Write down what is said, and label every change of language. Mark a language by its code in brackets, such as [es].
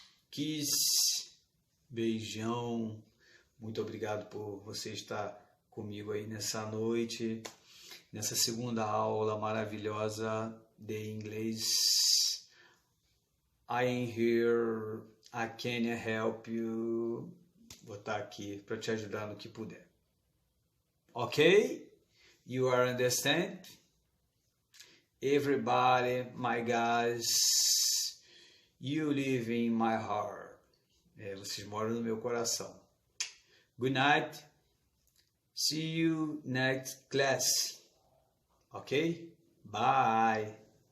[pt] Kiss, beijão. Muito obrigado por você estar comigo aí nessa noite, nessa segunda aula maravilhosa de inglês. [en] I am here, I can help you. [pt] Vou estar aqui para te ajudar no que puder. [en] Ok? You are understand? Everybody, my guys, you live in my heart. [pt] Vocês moram no meu coração. [en] Good night. See you next class. Okay? Bye.